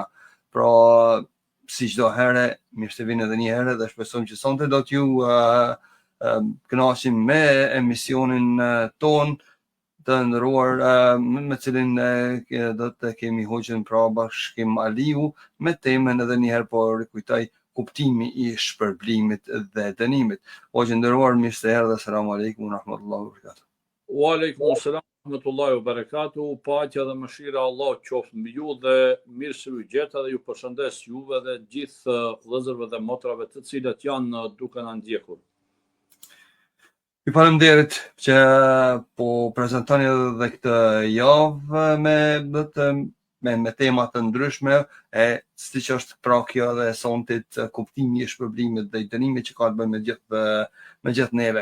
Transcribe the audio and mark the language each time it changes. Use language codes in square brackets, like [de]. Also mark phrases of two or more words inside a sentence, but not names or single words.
[sq] Pra si çdo herë, mirë se vini edhe një herë dhe shpresojmë që sonte do t'ju kënaqim me emisionin ton të nderuar me cilin do të kemi Hoxhën pra Bashkim Aliu me temën edhe një herë po rikujtoj kuptimi I shpërblimit dhe dënimit. Hoxhë nderuar, mirë se erdhe, [ar] السلام عليكم ورحمة الله وبركاته. وعليكم السلام ورحمة الله وبركاته. [sq] Paqja dhe mëshira e Allahut qoftë mbi ju dhe mirë se u gjeta dhe ju përshëndes juve dhe gjithë vëllezërve dhe motrave të cilët janë duke na ndjekur. Ju faleminderit që po prezantoni edhe këtë javë me tema të ndryshme, siç është pra kjo dhe sontit kuptimi I shpërblimit dhe I dënimit që ka të bëjë me gjithë neve.